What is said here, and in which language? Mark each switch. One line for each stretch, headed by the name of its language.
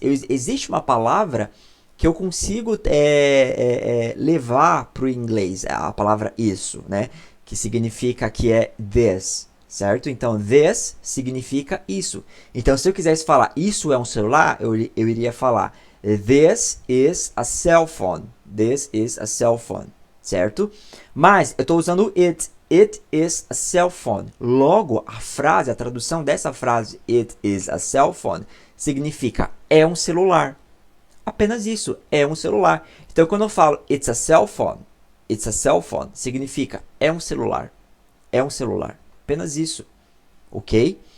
Portuguese: Existe uma palavra que eu consigo levar para o inglês, a palavra isso, né? Que significa que é this, certo? Então, this significa isso. Então, se eu quisesse falar isso é um celular, eu iria falar
English: this is a cell phone. This is a cell phone, certo?
Portuguese: Mas eu estou usando
English: it. It is a cell phone.
Portuguese: Logo, a frase, a tradução dessa frase,
English: it is a cell phone,
Portuguese: significa é um celular. Apenas isso, é um celular. Então, quando eu falo
English: it's a cell phone,
Portuguese: significa é um celular. É um celular. Apenas isso. Ok?